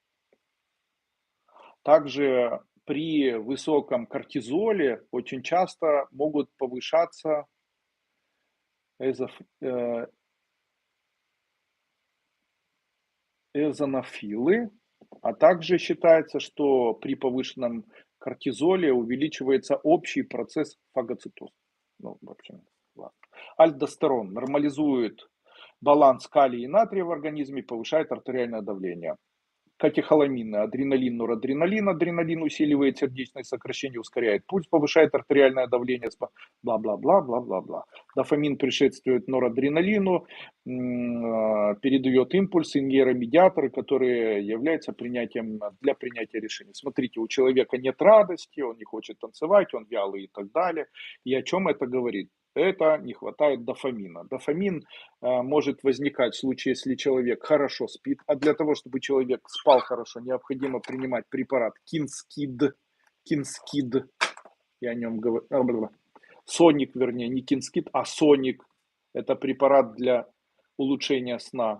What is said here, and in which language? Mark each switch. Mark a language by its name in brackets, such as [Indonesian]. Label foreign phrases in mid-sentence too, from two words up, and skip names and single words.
[Russian] Также при высоком кортизоле очень часто могут повышаться эозинофилы, а также считается, что при повышенном кортизоле увеличивается общий процесс фагоцитоза. Ну, в общем, ладно. Альдостерон нормализует баланс калия и натрия в организме, повышает артериальное давление. Катехоламины, адреналин, норадреналин. Адреналин усиливает сердечное сокращение, ускоряет пульс, повышает артериальное давление, бла-бла-бла-бла-бла-бла. Дофамин предшествует норадреналину, передает импульсы, нейромедиаторы, которые являются для принятия решений. Смотрите, у человека нет радости, он не хочет танцевать, он вялый и так далее. И о чем это говорит? Это не хватает дофамина. Дофамин может возникать в случае, если человек хорошо спит, а для того, чтобы человек спал хорошо, необходимо принимать препарат Кинскид, я о нем говорю, Соник, вернее, не Кинскид, а Соник, это препарат для улучшения сна.